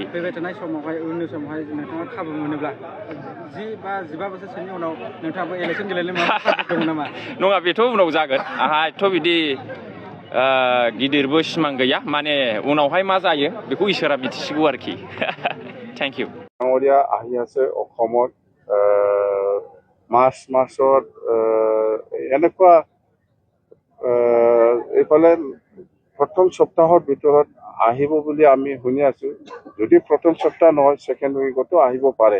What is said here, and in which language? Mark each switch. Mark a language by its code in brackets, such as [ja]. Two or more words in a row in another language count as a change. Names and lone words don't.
[brx] फैबाय थानाय समावहाय उननि समावहाय नोंथाङा खाबु मोनोब्ला 10 बा 15 बोसोरसोनि उनाव नोंथाङाबो इलेक्सन गेलेनो माबा दं नामा नङा बेथ' उनाव जागोन आंहा एथ' बिदि गिदिरबो सिमां गैया माने उनावहाय मा जायो बेखौ इसोरा मिथिसिगौ आरोखि [en] thank you [as] ডাঙৰীয়া আহি আছে অসমত মাৰ্চত এনেকুৱা এইফালে প্ৰথম সপ্তাহৰ ভিতৰত আহিব বুলি আমি শুনি আছো যদি প্ৰথম সপ্তাহ নহয় [en] second week [as] আহিব পাৰে